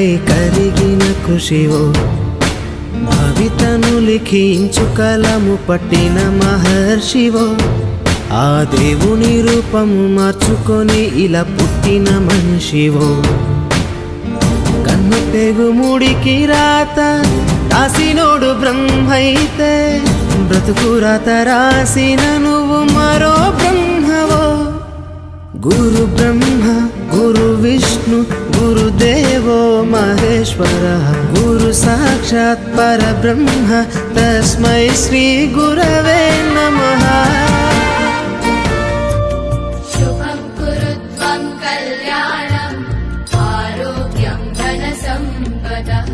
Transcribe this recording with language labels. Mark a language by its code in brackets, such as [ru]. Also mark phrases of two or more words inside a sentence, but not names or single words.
[te] కరిగిన కృషివో, భవితను లిఖించు కలము పట్టిన మహర్షివో, ఆ దేవుని రూపము మార్చుకొని ఇలా పుట్టిన మనిషివో, కన్ను తెగుముడికి రాత రాసినోడు బ్రహ్మైతే, బ్రతుకు రాత రాసిన నువ్వు మరో బ్రహ్మవో। [sa] गुरु ब्रह्मा गुरु विष्णु गुरुदेवो महेश्वरः गुरु साक्षात् परब्रह्म तस्मै श्री गुरवे नमः। शुभं कुरुत्वं कल्याणम् आरोग्यं धनसम्पदः।